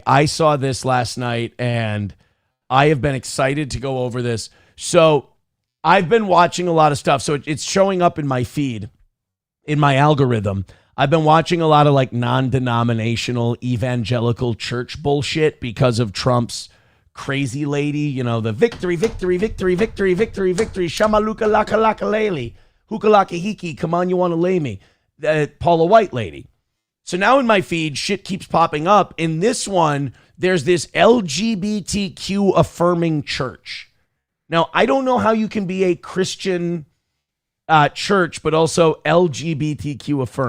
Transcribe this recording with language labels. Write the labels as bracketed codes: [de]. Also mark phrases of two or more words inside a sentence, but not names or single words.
[en] I saw this last night, and I have been excited to go over this. So I've been watching a lot of stuff. So it's showing up in my feed, in my algorithm. I've been watching a lot of like non-denominational evangelical church bullshit because of Trump's crazy lady, you know, the victory, shamaluka laka laka lele, hukalaka hiki, come on, you want to lay me, Paula White lady. So now in my feed, shit keeps popping up. In this one, there's this LGBTQ affirming church. Now, I don't know how you can be a Christian church, but also LGBTQ affirming.